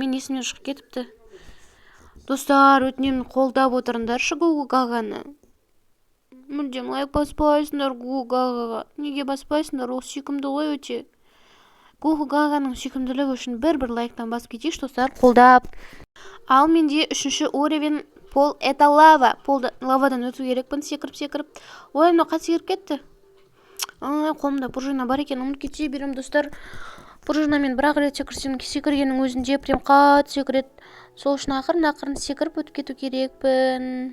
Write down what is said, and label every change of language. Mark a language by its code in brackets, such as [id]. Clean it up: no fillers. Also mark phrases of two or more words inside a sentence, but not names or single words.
[kk] Мен есімнен шығып кетіпті. Достар, өтінемін, қолдап отырыңдаршы Гугу-гаганы. Мүлдем лайк баспайсыңдар Гугу-гагаға. Неге баспайсыңдар? Ол сүйкімді ғой өте. Гугу-гаганың сүйкімділігі үшін бір лайктан басып кетейікші, достар, қолдап. Ал менде 3-ші уровень [ru] пол это лава. [kk] Лавадан өту керекпін, секіріп. Ой, мына қат секіріп кетті. Қолымда пружина бар екен, ұмытып кете берем, достар. Пружинамен бір-ақ рет секіргеннің өзінде прям қат секіреді. Сол үшін ақырын секіріп өтіп кету керекпін.